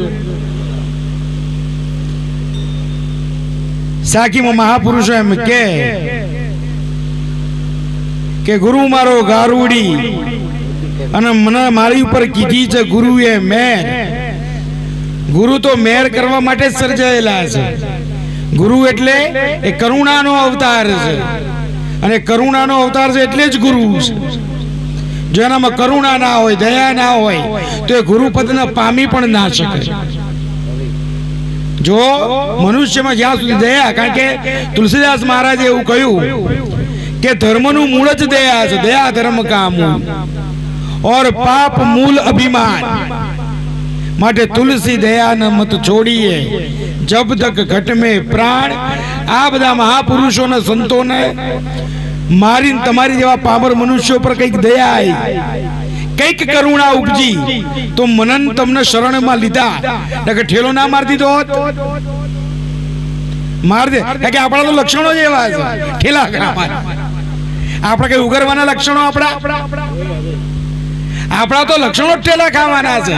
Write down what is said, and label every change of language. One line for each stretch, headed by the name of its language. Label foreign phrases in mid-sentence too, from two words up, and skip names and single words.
Gujarati: સાખીમાં મહાપુરુષો એમ કે ગુરુ મારો ગારુડી અને મને મારી ઉપર કીધી છે ગુરુએ મેર। ગુરુ તો મેર કરવા માટે સર્જાયેલા છે। ગુરુ એટલે એ કરુણાનો અવતાર છે અને કરુણાનો અવતાર છે એટલે જ ગુરુ છે। જો એનામાં કરુણા ના હોય, દયા ના હોય તો એ ગુરુપદને પામી પણ ના શકે। જો મનુષ્ય મેં જ્યાં સુધી દયા, કારણ કે તુલસીદાસ મહારાજે એવું કહ્યું કે ધર્મનુ મૂલ જ દયા છે।
Hindi: दया धर्म का मूल और पाप मूल अभिमान।
Gujarati: माटे
Hindi: तुलसी दया न मत छोड़िए जब तक घट में प्राण।
Gujarati: આ બધા મહાપુરુષો ને સંતો ને મારી તમારી જેવા પામર મનુષ્યો પર કઈક દયા આઈ, કઈક કરુણા ઉપજી તો મનન તમને શરણમાં લીધા, કે ઠેલો ના માર દીધો હોત, માર દે. કે આપણા તો લક્ષણો જ એવા છે, ઠેલા આપણે કઈ ઉગરવાના લક્ષણો, આપણા તો લક્ષણો ઠેલા ખાવાના છે.